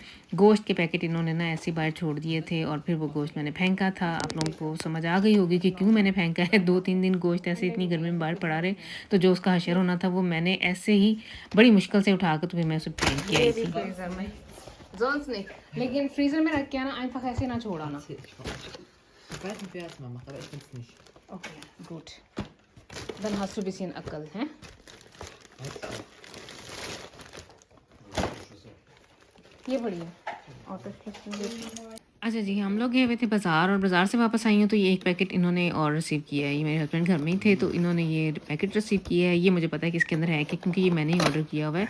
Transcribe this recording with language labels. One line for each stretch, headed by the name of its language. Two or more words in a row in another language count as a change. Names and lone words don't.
Urdu: گوشت کے پیکٹ انہوں نے نا ایسے ہی باہر چھوڑ دیے تھے اور پھر وہ گوشت میں نے پھینکا تھا. آپ لوگوں کو سمجھ آ گئی ہوگی کہ کیوں میں نے پھینکا ہے۔ 2-3 دن گوشت ایسے اتنی گرمی میں باہر پڑا رہے، تو جو اس کا حشر ہونا تھا وہ میں نے ایسے ہی بڑی مشکل سے اٹھا کر تو پھر میں اسے پھینک کے آئی تھی فریزر میں. جونز نہیں، لیکن فریزر میں رکھ کے آنا einfach ایسے نا چھوڑانا.
German: Ich weiß nicht, wer es mal macht, aber ich bin's nicht. Okay, gut. Dann hast du ein bisschen Ackel, hä?
Urdu: یہ بڑھیا. اچھا جی، ہم لوگ گئے ہوئے تھے بازار اور بازار سے واپس آئی ہوں تو یہ ایک پیکٹ انہوں نے اور ریسیو کیا ہے. یہ میرے ہسبینڈ گھر میں ہی تھے تو انہوں نے یہ پیکٹ ریسیو کیا ہے۔ یہ مجھے پتا ہے کہ اس کے اندر ہے کیا، کیونکہ یہ میں نے ہی آرڈر کیا ہوا ہے.